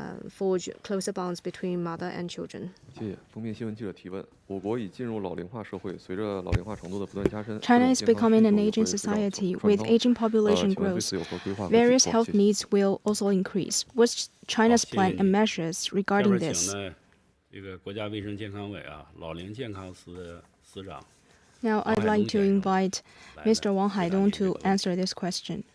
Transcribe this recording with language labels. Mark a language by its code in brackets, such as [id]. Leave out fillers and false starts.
[en] forge closer bonds between mother and children. [zh] 谢谢。封面新闻记者提问：我国已进入老龄化社会，随着老龄化程度的不断加深 [en] China is becoming an aging society. With aging population growth, various health needs will also increase. What's China's plan and measures regarding this? [zh] 下边请呢，这个国家卫生健康委啊，老龄健康司的司长。 [en] Now I'd like to invite Mr. Wang Haidong to answer this question.